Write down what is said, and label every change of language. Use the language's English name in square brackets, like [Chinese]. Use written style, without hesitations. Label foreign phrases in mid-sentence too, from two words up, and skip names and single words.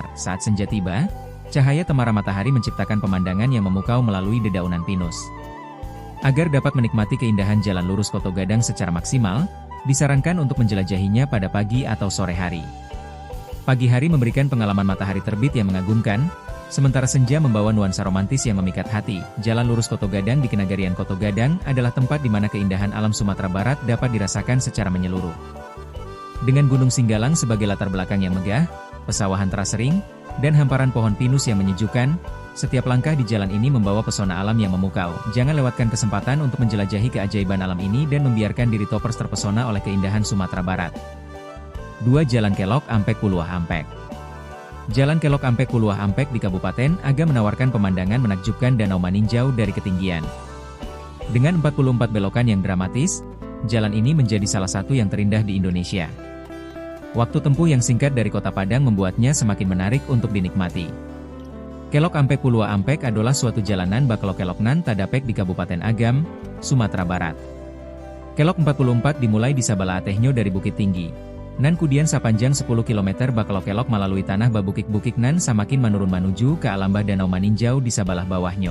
[Indonesian] Saat senja tiba, cahaya temara matahari menciptakan pemandangan yang memukau melalui dedaunan pinus. Agar dapat menikmati keindahan Jalan Lurus Koto Gadang secara maksimal, disarankan untuk menjelajahinya pada pagi atau sore hari. Pagi hari memberikan pengalaman matahari terbit yang mengagumkan, sementara senja membawa nuansa romantis yang memikat hati. Jalan Lurus Koto Gadang di Kenagarian Koto Gadang adalah tempat di mana keindahan alam Sumatera Barat dapat dirasakan secara menyeluruh. Dengan Gunung Singgalang sebagai latar belakang yang megah, pesawahan terasering, dan hamparan pohon pinus yang menyejukkan, setiap langkah di jalan ini membawa pesona alam yang memukau. Jangan lewatkan kesempatan untuk menjelajahi keajaiban alam ini dan membiarkan diri toppers terpesona oleh keindahan Sumatera Barat. 2. Jalan Kelok Ampek Puluah Ampek. Jalan Kelok Ampek Puluah Ampek di Kabupaten Agam menawarkan pemandangan menakjubkan Danau Maninjau dari ketinggian. Dengan 44 belokan yang dramatis, jalan ini menjadi salah satu yang terindah di Indonesia. Waktu tempuh yang singkat dari Kota Padang membuatnya semakin menarik untuk dinikmati. [Minangkabau] Kelok Ampek Puluah Ampek adalah suatu jalanan baklo keloknan tadapek di Kabupaten Agam, Sumatera Barat. Kelok 44 dimulai di Sabala Atehnyo dari Bukit Tinggi. Nan kudian sapanjang 10 km baklo kelok melalui tanah babukik-bukik nan samakin menurun menuju ke alambah Danau Maninjau di Sabalah bawahnya.